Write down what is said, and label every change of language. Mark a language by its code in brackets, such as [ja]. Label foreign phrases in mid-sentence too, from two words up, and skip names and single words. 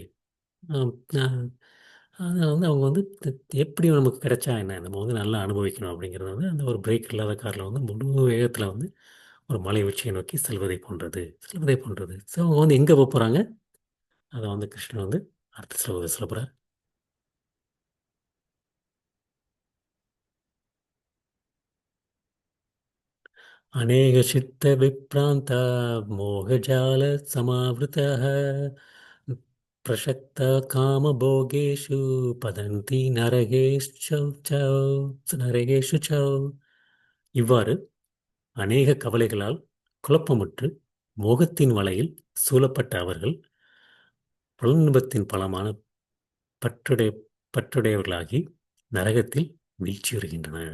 [ta] ஆம், அதனால் வந்து அவங்க வந்து எப்படி நமக்கு கிடைச்சா என்ன, நம்ம வந்து நல்லா அனுபவிக்கணும் அப்படிங்கிறது வந்து அந்த ஒரு பிரேக் இல்லாத காரில் வந்து முழு வேகத்தில் வந்து ஒரு மலை உச்சியை நோக்கி செல்வதை போன்றது. ஸோ அவங்க வந்து எங்கே போக போகிறாங்க, அதை வந்து கிருஷ்ணன் வந்து அடுத்த ஸ்லோகத்தில் சொல்ல போகிறார். [sa] अनेकचित्तविभ्रान्ता मोहजालसमावृतः प्रसक्ता कामभोगेषु पतन्ति नरकेषु सौ. [ta] இவ்வாறு அநேக கவலைகளால் குழப்பமுற்று மோகத்தின் வலையில் சூழப்பட்ட அவர்கள் புலனின்பத்தின் பலமான பற்றுடை பற்றுடையவர்களாகி நரகத்தில் வீழ்ச்சியுறுகின்றனர்.